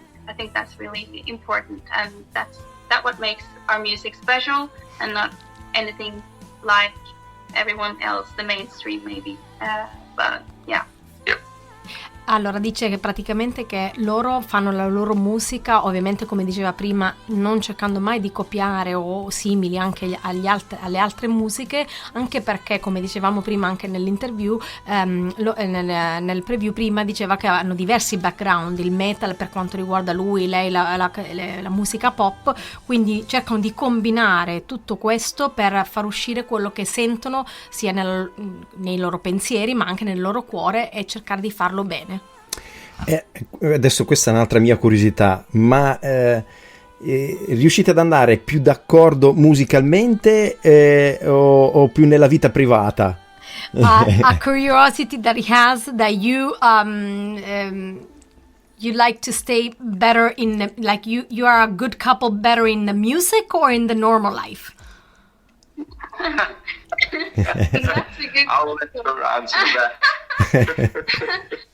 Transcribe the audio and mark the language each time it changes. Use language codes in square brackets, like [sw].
[en] I think that's really important, and that's what makes our music special, and not anything like everyone else, the mainstream maybe. But yeah. [it] Allora dice che praticamente che loro fanno la loro musica, ovviamente come diceva prima, non cercando mai di copiare o simili anche alle altre musiche, anche perché come dicevamo prima anche nell'interview, nel preview prima diceva che hanno diversi background, il metal per quanto riguarda lui, lei la musica pop, quindi cercano di combinare tutto questo per far uscire quello che sentono sia nei loro pensieri ma anche nel loro cuore, e cercare di farlo bene. Adesso questa è un'altra mia curiosità, ma riuscite ad andare più d'accordo musicalmente o più nella vita privata? [en] A curiosity that he has, that you like to stay better in, like you are a good couple better in the music or in the normal life? That's a good I'll let her answer that.